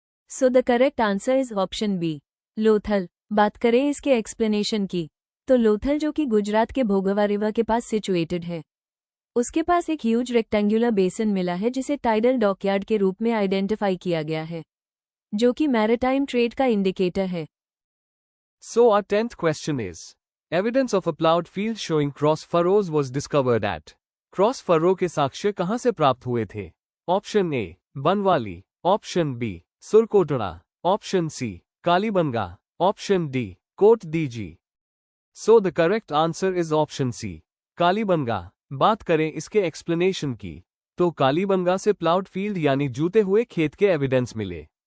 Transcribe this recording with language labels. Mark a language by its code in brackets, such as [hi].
[en] So the correct answer is option B Lothal. [hi] बात करें इसके एक्सप्लेनेशन की, तो लोथल जो कि गुजरात के भोगवा रिवर के पास सिचुएटेड है, उसके पास एक ह्यूज रेक्टेंगुलर बेसिन मिला है जिसे टाइडल डॉकयार्ड के रूप में आइडेंटिफाई किया गया है, जो कि मैरिटाइम ट्रेड का इंडिकेटर है। [en] So our 10th question is, evidence of a plowed field showing cross furrows was discovered at. [hi] Cross furrow के साक्ष्य कहां से प्राप्त हुए थे? Option A Banawali, option B Surkotada, option C Kalibangan, option D coat दीजी। [en] So the correct answer is option C Kalibangan. [hi] बात करें इसके एक्सप्लेनेशन की, तो कालीबंगा से प्लाउड फील्ड यानी जूते हुए खेत के एविडेंस मिले।